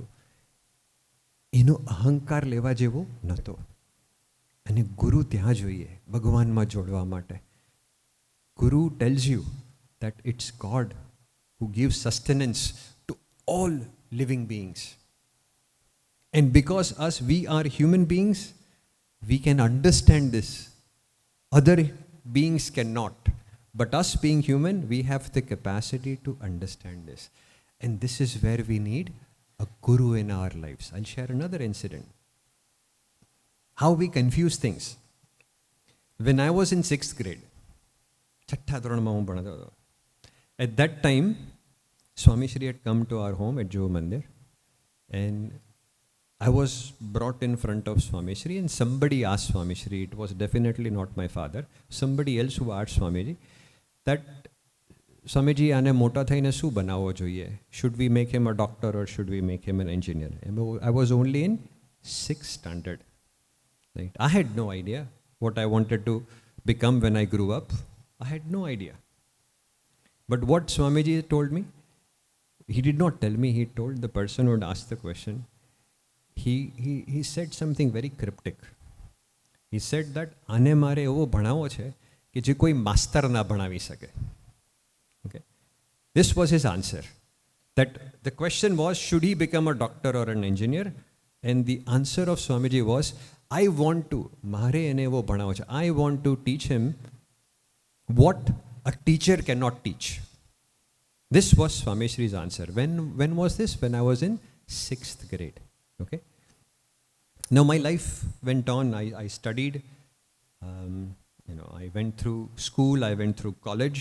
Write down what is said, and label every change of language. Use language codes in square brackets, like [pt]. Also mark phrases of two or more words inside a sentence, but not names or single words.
[gu] એનો અહંકાર લેવા જેવો નહોતો. અને ગુરુ ત્યાં જોઈએ ભગવાનમાં જોડવા માટે. [en] Guru tells you that it's God who gives sustenance to all living beings. And because we are human beings, we can understand this. Other beings cannot. But us being human, we have the capacity to understand this. And this is where we need a Guru in our lives. I'll share another incident. How we confuse things. When I was in 6th grade, [gu] છઠ્ઠા ધોરણમાં હું ભણતો હતો. [en] At that time, Swami Shri had come to our home at Mandir, and I was brought in front of Swami Shri, and somebody asked Swami Shri, it was definitely not my father, somebody else who asked Swamiji, that Swamiji, [gu] આને મોટા થઈને શું બનાવવો જોઈએ? [en] Should we make him a doctor or should we make him an engineer? I was only in 6th standard. Right? I had no idea what I wanted to become when I grew up. I had no idea. But what Swamiji told me, he did not tell me, he told the person who had asked the question, he said something very cryptic. He said that [gu] આને મારે એવો ભણાવવો છે કે જે કોઈ માસ્તર ના ભણાવી શકે. [en] Okay. This was his answer. That the question was, should he become a doctor or an engineer? And the answer of Swamiji was, I want to, [gu] મારે એને એવો ભણાવવો છે. [en] I want to teach him what a teacher cannot teach. This was Swami Shri's answer. When was this? When I was in 6th grade. Okay. Now my life went on. I studied. I went through school. I went through college.